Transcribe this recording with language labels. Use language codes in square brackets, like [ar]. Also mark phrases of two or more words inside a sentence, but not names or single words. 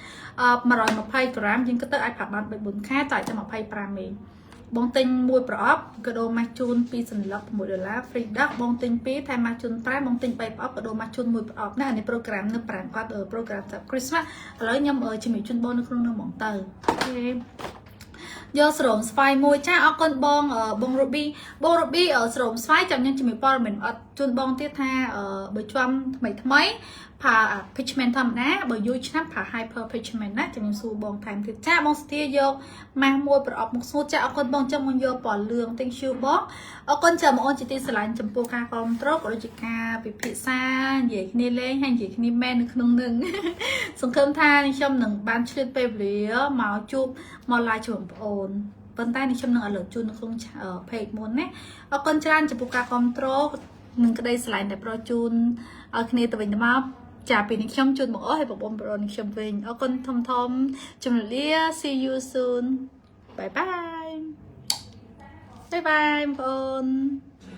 [km] 120 ក្រាមយើងគិតទៅអាចប្រាប់បាន3-4ខែតែចាំ25មេបងទិញមួយប្រអប់កាដូម៉ាស់ជូន2សន្លឹក$6 free ដឹកបងទិញ2ថែមម៉ាស់ជូន5បងទិញ3ប្រអប់កាដូម៉ាស់ជូន1ប្រអប់ណាអានេះ program នៅ5គាត់ program សម្រាប់ Christmas ឥឡូវខ្ញុំជំរាបជូនបងនៅក្នុង នោះហ្មងទៅអូខេយកស្រោមស្វាយមួយចាអរគុណបង Ruby ស្រោមស្វាយចាំខ្ញុំជំរាបព័ត៌មានអត់ជូនបងទៀតថាបើជាប់ថ្មីផា pigment ធម្មតាបើយូរឆ្នាំផា [en] hyper pigment [km] ណាជំរាបសួរបងថែមទៀតចាបងស្ទាយកម៉ាស់មួយប្រអប់មុខស្ងួតចាអរគុណបងចាំមកយកពណ៌លឿង [en] thank you [km] បងអរគុណចាំ បងអូនជាទីស្រឡាញ់ចំពោះការគ្រប់គ្រងក៏ដូចជាការពិភាក្សានិយាយគ្នាលេងហើយនិយាយគ្នាមែននៅ ក្នុងនឹងសង្ឃឹមថាខ្ញុំនឹងបានឆ្លៀតពេលវេលាមកជួបមក live ជាមួយបងប្អូនប៉ុន្តែនេះខ្ញុំនឹងឲ្យលើកជូននៅក្នុង page មុនណាអរគុណច្រើនចំពោះការគ្រប់គ្រងនឹងក្តីស្រឡាញ់ដែលប្រជូនឲ្យគ្នាទៅវិញទៅមកចាពីនេះខ្ញុំជូនបងអូនហើយបងប្អូននេះខ្ញុំវិញអរគុណធំជំរាបលា [en] see you soon bye bye [km] បងប្អូន